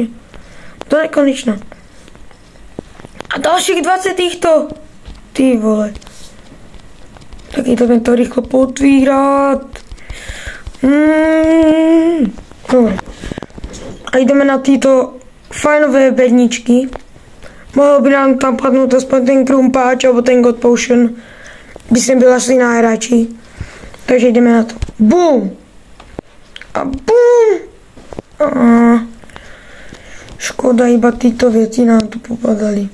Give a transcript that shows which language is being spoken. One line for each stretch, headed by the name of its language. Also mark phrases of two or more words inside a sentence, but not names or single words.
Slovak: Do nekonečna. A ďalších 20 týchto. Ty vole. Tak ideme to rýchlo potvírať. Dobre. A ideme na títo fajnové bedničky.
Czech: Mohl by nám tam padnout aspoň ten krumpáč nebo ten God Potion. By jsem byl asi najradši. Takže jdeme na to. Boom! A boom! A škoda, iba tyto věci nám tu popadaly.